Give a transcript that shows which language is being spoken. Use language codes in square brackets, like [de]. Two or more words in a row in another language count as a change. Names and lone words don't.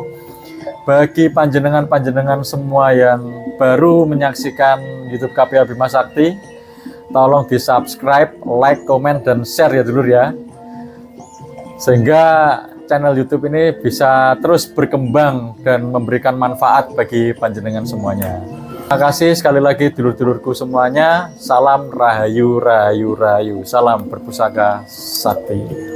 [id] Bagi panjenengan-panjenengan semua yang baru menyaksikan YouTube KPA Bima Sakti, tolong di subscribe, like, komen, dan share ya dulur ya, sehingga channel YouTube ini bisa terus berkembang dan memberikan manfaat bagi panjenengan semuanya. Terima kasih sekali lagi dulur-dulurku semuanya. Salam rahayu, rahayu, rahayu. Salam berpusaka sakti.